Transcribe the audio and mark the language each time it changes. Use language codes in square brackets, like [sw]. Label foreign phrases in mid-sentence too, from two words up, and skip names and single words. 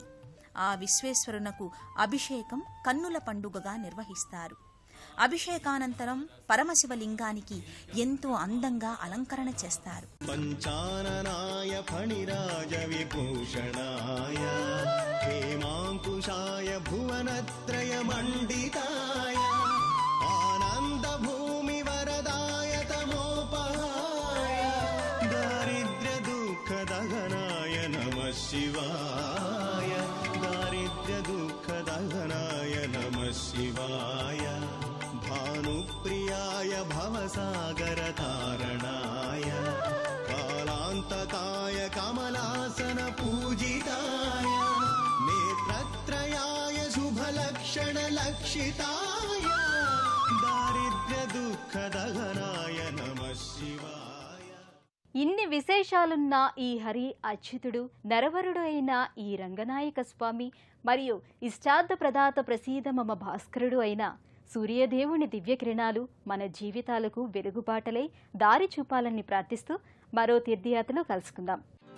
[te] ఆ విశ్వేశ్వరునకు అభిషేకం కన్నుల పండుగగా నిర్వహిస్తారు. అభిషేకానంతరం పరమశివలింగానికి ఎంతో అందంగా అలంకరణ చేస్తారు. [sa] పంచాననాయ ఫణిరాజ విభూషణాయ तापत्रयमण्डिताय आनन्दभूमिवरदाय तमोपहाय दारिद्र्यदुःखदहनाय नमः शिवाय दारिद्र्यदुःखदहनाय नमः शिवाय भानुप्रियाय भवसागरतारणाय कालान्तकाय कमलासनपूजिताय नेत्रत्रयाय शुभलक्षणलक्षिताय दारिद्र्यदुःखदहनाय नमः शिवाय। [te] ఇన్ని విశేషాలున్న ఈ హరి అచ్యుతుడు నరవరుడు అయిన ఈ రంగనాయక స్వామి మరియు ఇష్టార్థ ప్రదాత [sa] ప్రసీద మమ [te] భాస్కరుడు అయిన సూర్యదేవుని దివ్యకిరణాలు మన జీవితాలకు వెలుగుబాటలై దారి చూపాలని ప్రార్థిస్తూ మరో తీర్థయాత్రలో కలుసుకుందాం.